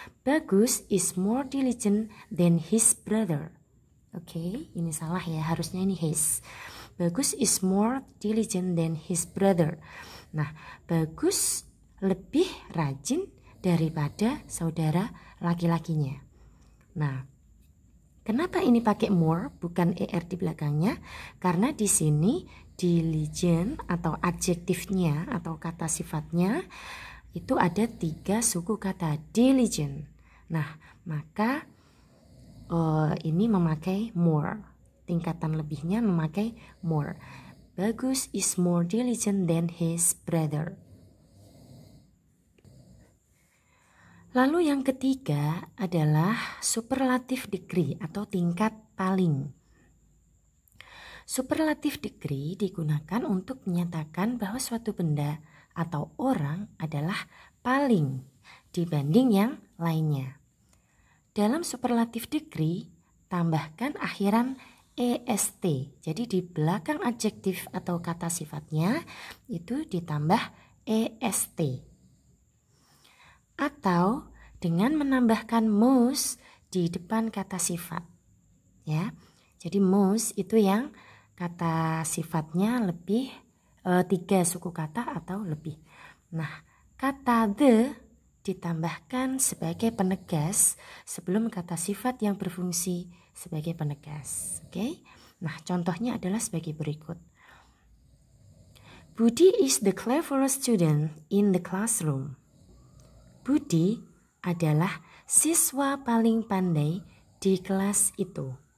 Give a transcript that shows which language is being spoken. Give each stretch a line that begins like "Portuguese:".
English: Bagus is more diligent than his brother.
Indonesian: Oke, ini salah ya, harusnya ini his.
English: Bagus is more diligent than his brother.
Indonesian: Nah, Bagus lebih rajin daripada saudara laki-lakinya. Nah, kenapa ini pakai more bukan er di belakangnya? Karena di sini diligent atau adjektifnya atau kata sifatnya itu ada 3 suku kata diligent. Nah, maka ini memakai more. Tingkatan lebihnya memakai more.
English: Bagus is more diligent than his brother.
Indonesian: Lalu yang ketiga adalah superlative degree atau tingkat paling. Superlative degree digunakan untuk menyatakan bahwa suatu benda atau orang adalah paling dibanding yang lainnya. Dalam superlative degree, tambahkan akhiran est. Jadi di belakang adjektif atau kata sifatnya itu ditambah est. Atau dengan menambahkan most di depan kata sifat. Ya. Jadi most itu yang kata sifatnya lebih 3 suku kata atau lebih. Nah, kata the ditambahkan sebagai penegas sebelum kata sifat yang berfungsi sebagai penegas. Oke. Nah, contohnya adalah sebagai berikut.
English: Budi is the cleverest student in the classroom.
Indonesian: Budi adalah siswa paling pandai di kelas itu.